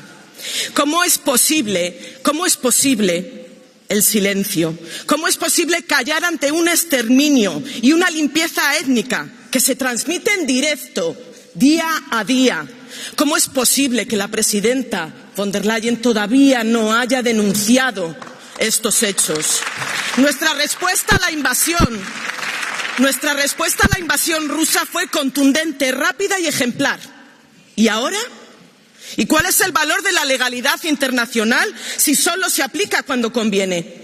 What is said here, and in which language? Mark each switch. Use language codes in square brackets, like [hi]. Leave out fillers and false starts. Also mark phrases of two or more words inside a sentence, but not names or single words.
[es] ¿Cómo es posible el silencio? ¿Cómo es posible callar ante un exterminio y una limpieza étnica que se transmite en directo, día a día? ¿Cómo es posible que la presidenta von der Leyen todavía no haya denunciado estos hechos? Nuestra respuesta a la invasión rusa fue contundente, rápida y ejemplar. ¿Y ahora? ¿Y cuál es el valor de la legalidad internacional si solo se aplica cuando conviene?